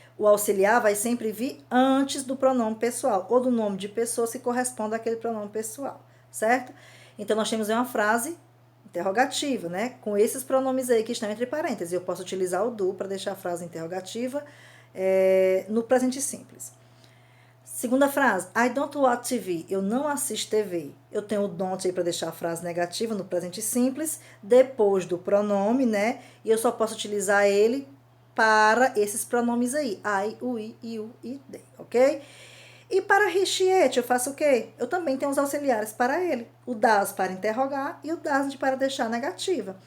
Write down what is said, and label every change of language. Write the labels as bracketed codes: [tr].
[pt] O auxiliar vai sempre vir antes do pronome pessoal, ou do nome de pessoa se corresponde àquele pronome pessoal, certo? Então, nós temos uma frase interrogativa, né? Com esses pronomes aí que estão entre parênteses. Eu posso utilizar o do para deixar a frase interrogativa no presente simples. Segunda frase, [en] I don't watch TV. [pt] Eu não assisto TV. Eu tenho o don't aí para deixar a frase negativa no presente simples, depois do pronome, né? E eu só posso utilizar ele para esses pronomes aí. I, we, you e they, ok? E para he, she, it, eu faço o quê? Eu também tenho os auxiliares para ele. O does para interrogar e o doesn't para deixar negativa.